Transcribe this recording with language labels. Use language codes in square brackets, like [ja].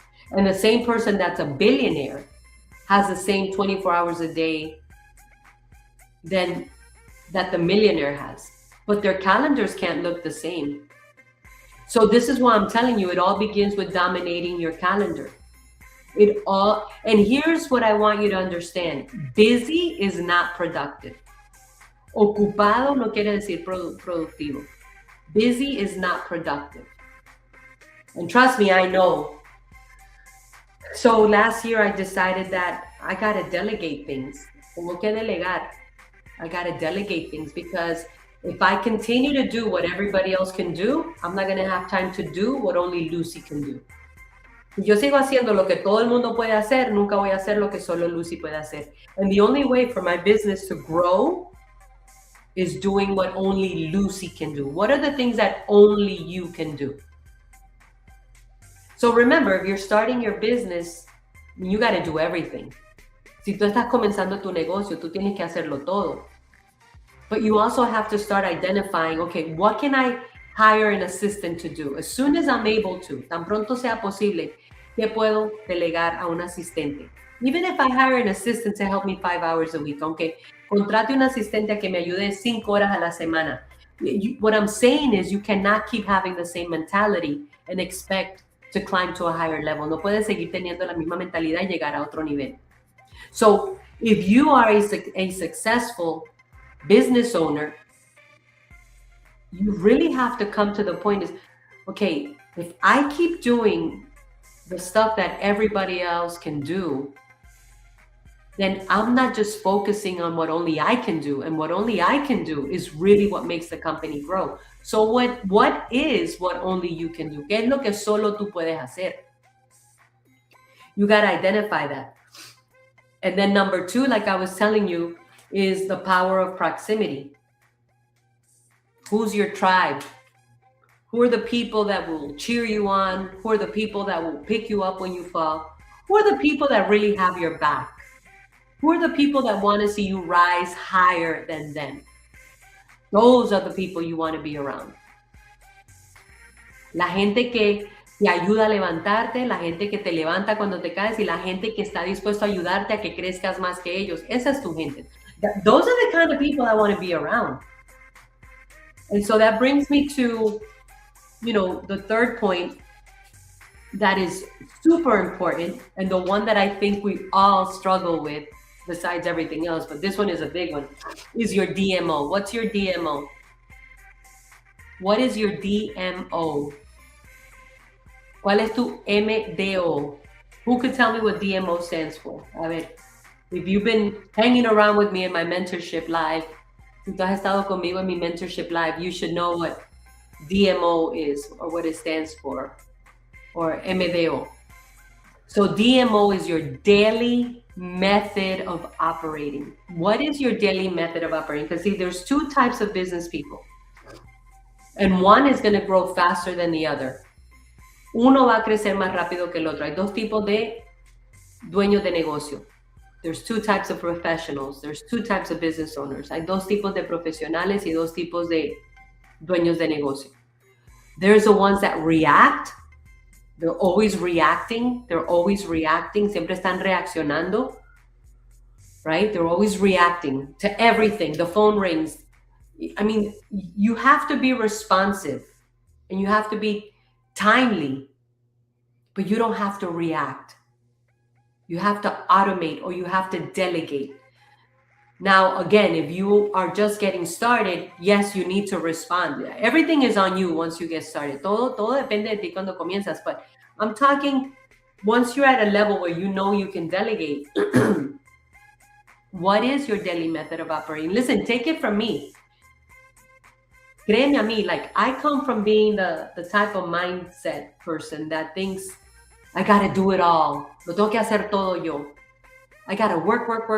[en] And the same person that's a billionaire has the same 24 hours a day that the millionaire has. But their calendars can't look the same. So this is why I'm telling you, it all begins with dominating your calendar. And here's what I want you to understand. Busy is not productive. [es] Ocupado no quiere decir productivo. [en] Busy is not productive. And trust me, I know. So last year I decided that I got to delegate things. [es] Tengo que delegar. [en] I got to delegate things because if I continue to do what everybody else can do, I'm not going to have time to do what only Lucy can do. [es] Si yo sigo haciendo lo que todo el mundo puede hacer, nunca voy a hacer lo que solo Lucy puede hacer. [en] And the only way for my business to grow is doing what only Lucy can do. What are the things that only you can do? So remember, if you're starting your business, you got to do everything. [es] Si tú estás comenzando tu negocio, tú tienes que hacerlo todo. [en] But you also have to start identifying, okay, what can I hire an assistant to do? As soon as I'm able to, [es] tan pronto sea posible, ¿qué puedo delegar a un asistente? [en] Even if I hire an assistant to help me 5 hours a week, [es] aunque contrate un asistente a que me ayude 5 horas a la semana. [en] What I'm saying is you cannot keep having the same mentality and expect to climb to a higher level. [es] No puedes seguir teniendo la misma mentalidad y llegar a otro nivel. [en] So if you are a successful business owner, you really have to come to the point is, okay, if I keep doing the stuff that everybody else can do, then I'm not just focusing on what only I can do. And what only I can do is really what makes the company grow. So what is what only you can do? ¿Qué es lo que solo tú puedes hacer? You got to identify that. And then number 2, like I was telling you, is the power of proximity. Who's your tribe? Who are the people that will cheer you on? Who are the people that will pick you up when you fall? Who are the people that really have your back? Who are the people that want to see you rise higher than them? Those are the people you want to be around. [es] La gente que te ayuda a levantarte, la gente que te levanta cuando te caes y la gente que está dispuesto a ayudarte a que crezcas más que ellos. Esa es tu gente. [en] Those are the kind of people I want to be around. And so that brings me to, the third point that is super important and the one that I think we all struggle with besides everything else, but this one is a big one, is your DMO. What's your DMO? What is your DMO? [es] ¿Cuál es tu MDO? [en] Who could tell me what DMO stands for? [es] A ver, [en] if you've been hanging around with me in my mentorship live, [es] si tú has estado conmigo en mi mentorship live, [en] you should know what DMO is or what it stands for, or MDO. So DMO is your daily method of operating. What is your daily method of operating? Because see, there's two types of business people. And one is going to grow faster than the other. [es] Uno va a crecer más rápido que el otro. Hay dos tipos de dueños de negocio. [en] There's two types of professionals. There's two types of business owners. [es] Hay dos tipos de profesionales y dos tipos de dueños de negocio. [en] There's the ones that react. They're always reacting. They're always reacting. [es] Siempre están reaccionando. [en] Right? They're always reacting to everything. The phone rings. I mean, you have to be responsive and you have to be timely, but you don't have to react. You have to automate or you have to delegate. Now, again, if you are just getting started, yes, you need to respond. Everything is on you once you get started. [es] Todo depende de ti cuando comienzas. [en] But I'm talking once you're at a level where you know you can delegate. What is your daily method of operating? Listen, take it from me. [es] Créeme a mí, [en] like I come from being the type of mindset person that thinks I gotta do it all. [es] Lo tengo que hacer todo yo. [en] I gotta work.